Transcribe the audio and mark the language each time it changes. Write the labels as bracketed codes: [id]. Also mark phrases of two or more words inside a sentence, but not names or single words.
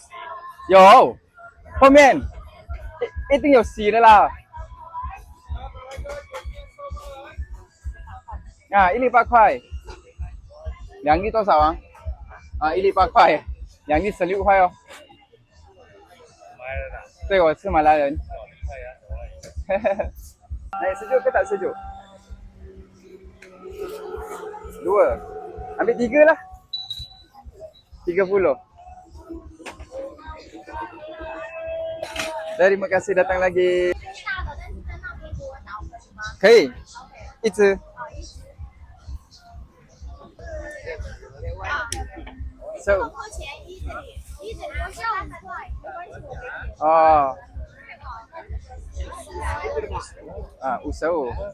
[zh] 有，后面一定有洗的啦。一粒8块。2粒多少啊？一粒8块，2粒16块哦。买了啦。对，我是马来人。 [ms] Naik sejuk ke tak sejuk? 2. Ambil 3 lah. 30. Terima kasih datang lagi. [zh] 可以，一只。So. 哦。55。